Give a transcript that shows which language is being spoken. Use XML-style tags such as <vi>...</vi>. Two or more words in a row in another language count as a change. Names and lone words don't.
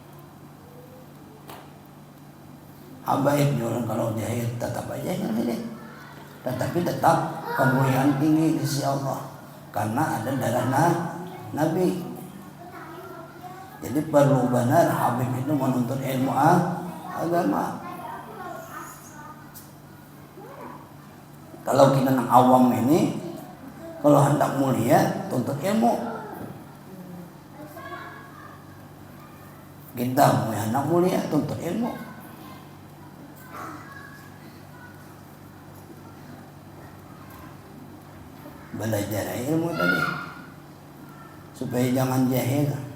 <bjn>Habaib orang kalau jahil tetap aja ini, tetapi tetap kemuliaan tinggi di sisi Allah karena ada darah Nabi. Jadi perlu benar habib itu menuntut ilmu agama. Kalau kita yang awam ini, kalau hendak mulia tuntut ilmu. Kita mau hendak mulia tuntut ilmu. Belajar ilmu tadi supaya jangan jahil.</bjn>